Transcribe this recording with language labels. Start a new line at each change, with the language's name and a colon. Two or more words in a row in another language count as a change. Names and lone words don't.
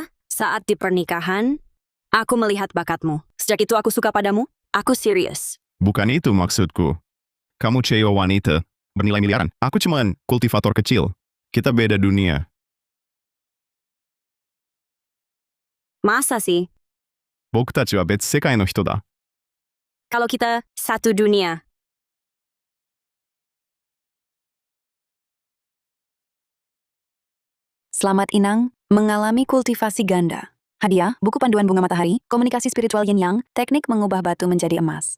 Indonesian: Saat di pernikahan, aku melihat bakatmu. Sejak itu aku suka padamu. Aku serius. Bukan itu maksudku. Kamu CEO wanita, bernilai miliaran. Aku cuman kultivator kecil. Kita beda dunia. Masa sih?
Japanese: 僕たちは別世界の人だ。
Indonesian: Kalau kita satu dunia. Selamat Inang, mengalami kultivasi ganda. Hadiah, buku panduan bunga matahari, komunikasi spiritual yin yang, teknik mengubah batu menjadi emas.